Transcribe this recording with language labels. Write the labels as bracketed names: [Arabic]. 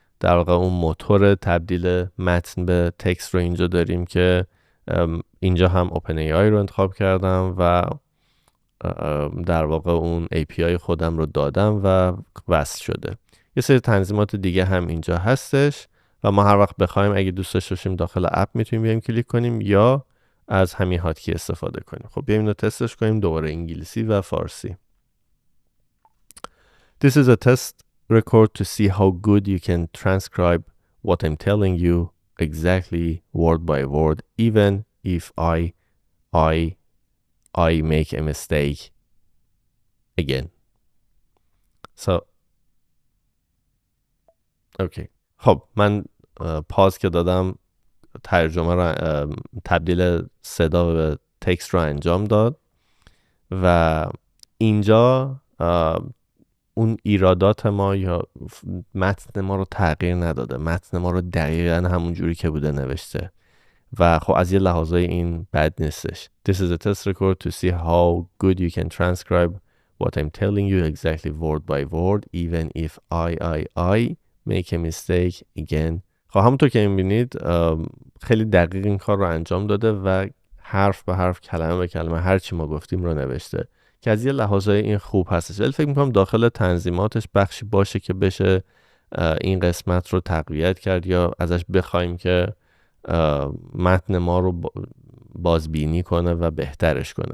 [Persian] در واقع اون موتور تبدیل متن به تکست رو اینجا داریم که اینجا هم OpenAI رو انتخاب کردم و در واقع اون API خودم رو دادم و وصل شده. یه سری تنظیمات دیگه هم اینجا هستش و ما هر وقت بخوایم اگه دوست داشته باشیم داخل اپ میتونیم بیایم کلیک کنیم یا از همین هاتکی استفاده کنیم. خب بیایم اینو تستش کنیم، دوباره انگلیسی و فارسی. [English] This is a test record to see how good you can transcribe what I'm telling you exactly word by word, even if I make a mistake again. So okay. [Persian] خب من پاز که دادم ترجمه رو تبدیل صدا به تکست رو انجام داد و اینجا اون ایرادات ما یا متن ما رو تغییر نداده، متن ما رو دقیقا همون جوری که بوده نوشته و خب از یه لحاظای این بد نیستش. [English] This is a test record to see how good you can transcribe what I'm telling you exactly word by word even if I make a mistake again. [Persian] خب همونطور که می‌بینید خیلی دقیق این کار رو انجام داده و حرف به حرف کلمه به کلمه هر چی ما گفتیم رو نوشته که از یه لحاظای این خوب هستش. ولی فکر می‌کنم داخل تنظیماتش بخشی باشه که بشه این قسمت رو تقویت کرد یا ازش بخوایم که متن ما رو بازبینی کنه و بهترش کنه.